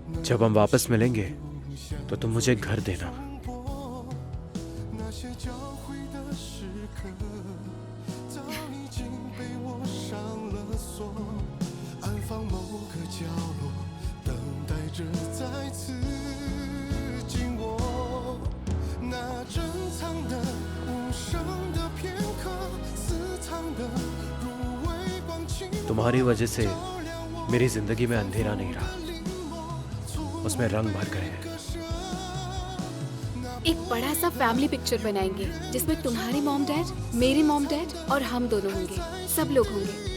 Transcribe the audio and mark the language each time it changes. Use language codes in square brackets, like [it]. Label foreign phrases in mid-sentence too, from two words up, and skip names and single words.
[hi] जब हम वापस मिलेंगे तो तुम मुझे घर देना। [zh] 那些交汇的时刻，早已经被我上了锁，安放某个角落，等待着再次紧握。那珍藏的无声的片刻，私藏的如微光轻 [hi] तुम्हारी वजह से मेरी जिंदगी में अंधेरा नहीं रहा, उसमें रंग भर गए हैं। एक बड़ा सा [en] family picture [hi] बनाएंगे जिसमें तुम्हारी [en] mom dad, [hi] मेरी [en] mom dad [hi] और हम दोनों होंगे, सब लोग होंगे।